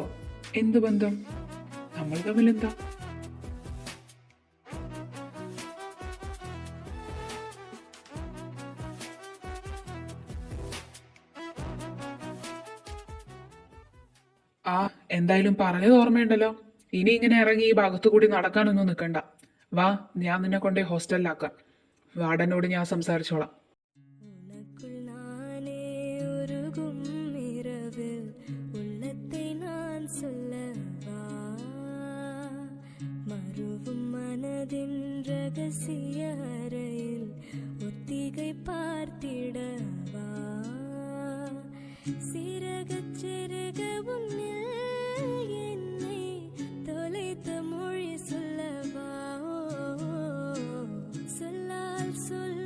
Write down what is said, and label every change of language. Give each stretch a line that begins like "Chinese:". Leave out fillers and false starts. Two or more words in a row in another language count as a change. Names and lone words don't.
Malayalam: എന്ത് ബന്ധം? നമ്മൾ തമ്മിൽ എന്താ? എന്തായാലും പറഞ്ഞത് ഓർമ്മയുണ്ടല്ലോ. ഇനി ഇങ്ങനെ ഇറങ്ങി ഈ ഭാഗത്തു കൂടി നടക്കാനൊന്നും നിൽക്കണ്ട. വാ, ഞാൻ നിന്നെ കൊണ്ടേ ഹോസ്റ്റലിലാക്കാം. വാർഡനോട് ഞാൻ സംസാരിച്ചോളാം.
Tamil: ரகசிய அறையில் ஒத்திகை பார்த்திடவா சிறகச் சிறக உன்னில் என்னை தொலைத்த மொழி சொல்லவா சொல்லால் சொல்